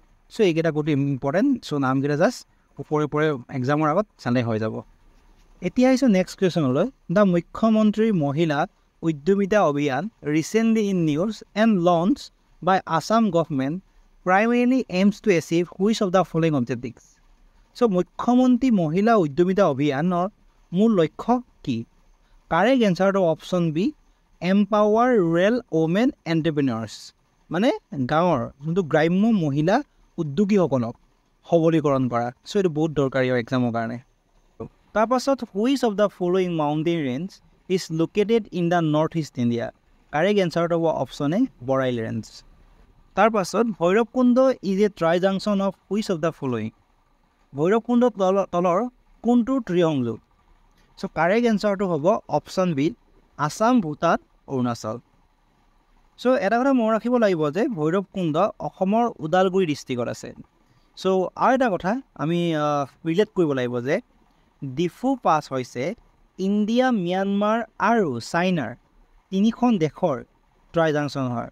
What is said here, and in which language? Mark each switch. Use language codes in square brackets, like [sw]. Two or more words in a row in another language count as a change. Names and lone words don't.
[as] চ' এইকেইটা গোটেই ইম্পৰ্টেণ্ট। চ' নামকেইটা জাষ্ট ওপৰে ওপৰে এক্সামৰ আগত চালে হৈ যাব। এতিয়া আহিছোঁ [en] next question. The মুখ্যমন্ত্ৰী মহিলা উদ্যমিতা অভিযান recently in news and launch by Assam government primarily aims to achieve which of the following objectives। [as] চ' মুখ্যমন্ত্ৰী মহিলা উদ্যমিতা অভিযানৰ মূল লক্ষ্য কি? [en] correct answer option B, empower rural women entrepreneurs, [as] মানে গাঁৱৰ যোনটো গ্ৰাম্য মহিলা উদ্যোগীসকলক সবলীকৰণ কৰা। চ' এইটো বহুত দৰকাৰী হয় এক্সামৰ কাৰণে। [en] তাৰপাছত which of the following mountain range is located in the North East India। correct answer [as] হ'ব [en] option A, [as] বৰাইল ৰেঞ্জ। [en] তাৰপাছত ভৈৰৱকুণ্ড is a tri junction of which of the following। [as] ভৈৰৱকুণ্ড তলৰ কোনটো ত্ৰিসংযোগ? চ' [en] correct answer [as] হ'ব [en] option B, [as] আছাম, ভূটান, অৰুণাচল। চ' এটা কথা মনত ৰাখিব লাগিব যে ভৈৰৱকুণ্ড অসমৰ ওদালগুৰি ডিষ্ট্ৰিক্টত আছে। চ' আৰু এটা কথা আমি ৰিলেট কৰিব লাগিব যে ডিফু পাছ হৈছে ইণ্ডিয়া, ম্যানমাৰ আৰু চাইনাৰ তিনিখন দেশৰ [en] tri junction [as] হয়।